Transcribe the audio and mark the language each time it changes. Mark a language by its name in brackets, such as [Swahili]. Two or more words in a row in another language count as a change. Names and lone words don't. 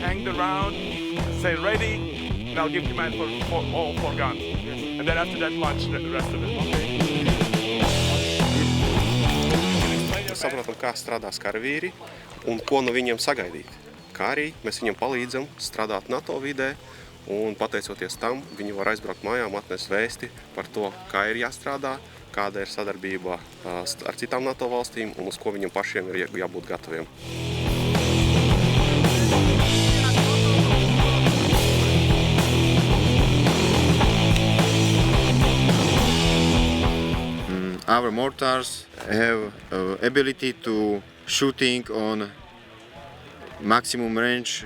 [English] around, say ready, and I'll give command for all 4 guns. And then after that, launch the rest of it. [Latvian] Mēs saprotam, kā strādās karavīri un ko no viņiem sagaidīt. Kā arī mēs viņiem palīdzam strādāt NATO vidē, un pateicoties tam, viņi var aizbraukt mājām, atnest vēsti par to, kā ir jāstrādā, kāda ir sadarbība ar citām NATO valstīm un uz ko viņiem pašiem ir jābūt gataviem. [English] Our mortars have ability to shooting on maximum range